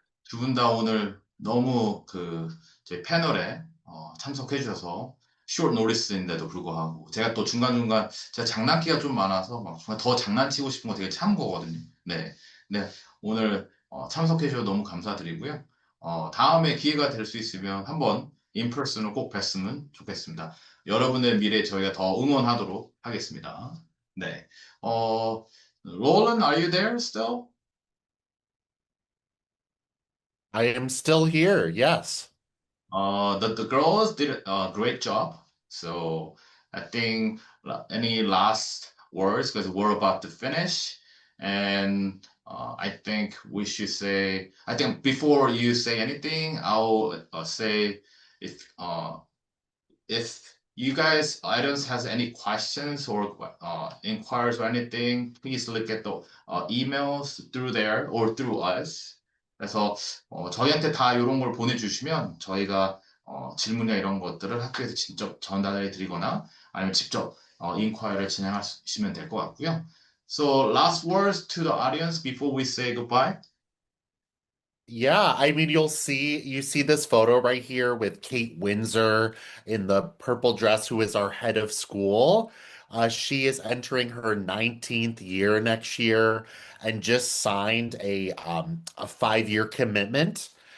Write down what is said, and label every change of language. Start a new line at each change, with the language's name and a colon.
Korean: 두 분 다 오늘 너무 제 패널에 참석해 주셔서
English: short notice
Korean: 인데도 불구하고 제가 또 중간중간 제가 장난기가 좀 많아서 막 정말 더 장난치고 싶은 거 되게 참은 거거든요. 네. 네. 오늘 참석해 주셔서 너무 감사드리고요. 다음에 기회가 될 수 있으면 한번 인퍼슨을 꼭 뵀으면 좋겠습니다. 여러분의 미래 저희가 더 응원하도록 하겠습니다. 네.
English: Roland, are you there still? I am still here. Yes. The girls did a great job. So I think any last words because we're about to finish, and I think we should say. I think before you say anything, I'll say if if you guys, audience has any questions or inquiries or anything, please look at the emails through there or through us.
Korean: 그래서 저희한테 다 이런 걸 보내주시면 저희가 질문이나 이런 것들을 학교에서 직접 전달해 드리거나 아니면 직접 인quiry를 진행하시면 될 것 같고요.
English: So last words to the audience before we say goodbye. Yeah, I mean, you see this photo right here with Kate Windsor in the purple dress, who is our head of school. She is entering her 19th year next year and just signed a 5-year commitment.